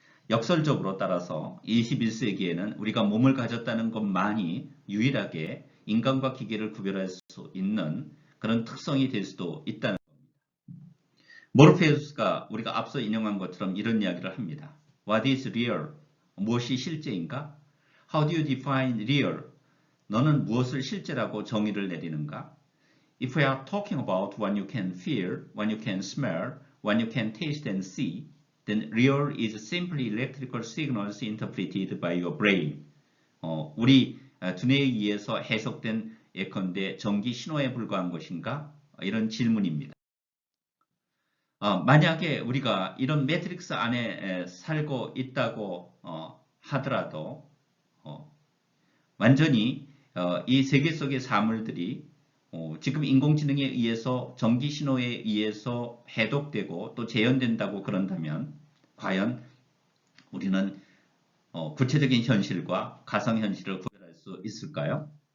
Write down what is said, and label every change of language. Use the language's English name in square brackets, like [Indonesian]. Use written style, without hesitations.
[Korean] 역설적으로 따라서 21세기에는 우리가 몸을 가졌다는 것만이 유일하게 인간과 기계를 구별할 수 있는 그런 특성이 될 수도 있다는 겁니다. 모르페우스가 우리가 앞서 인용한 것처럼 이런 이야기를 합니다. [English] What is real? [Korean] 무엇이 실제인가? [English] How do you define real? [Korean] 너는 무엇을 실제라고 정의를 내리는가? [English] If we are talking about what you can feel, what you can smell, what you can taste and see, then real is simply electrical signals interpreted by your brain. [Korean] 우리 두뇌에 의해서 해석된 예컨대 전기 신호에 불과한 것인가? 이런 질문입니다. 만약에 우리가 이런 매트릭스 안에 살고 있다고 하더라도 완전히 이 세계 속의 사물들이 지금 인공지능에 의해서 전기 신호에 의해서 해독되고 또 재현된다고 그런다면 과연 우리는 구체적인 현실과 가상현실을 구별할 수 있을까요?